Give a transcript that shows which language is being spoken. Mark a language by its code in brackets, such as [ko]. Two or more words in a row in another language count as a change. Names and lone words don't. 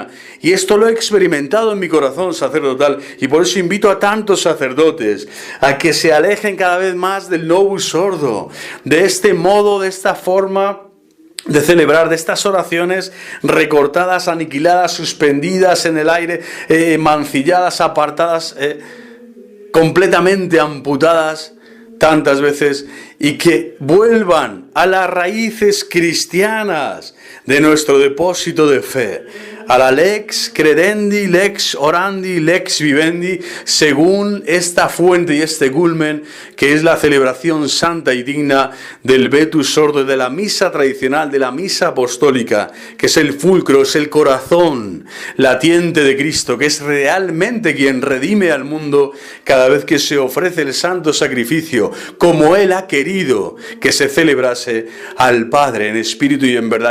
[es] Y esto lo he experimentado en mi corazón sacerdotal, y por eso invito a tantos sacerdotes a que se alejen cada vez más del [la] Novus Ordo, [es] de este modo, de esta forma de celebrar, de estas oraciones recortadas, aniquiladas, suspendidas en el aire, mancilladas, apartadas, completamente amputadas tantas veces, y que vuelvan a las raíces cristianas de nuestro depósito de fe, a la [la] lex credendi, lex [es] orandi, lex vivendi, según esta fuente y este culmen que es la celebración santa y digna del [la] Vetus Ordo, [es] de la misa tradicional, de la misa apostólica, que es el fulcro, es el corazón latiente de Cristo, que es realmente quien redime al mundo cada vez que se ofrece el santo sacrificio, como Él ha querido que se celebrase al Padre en espíritu y en verdad.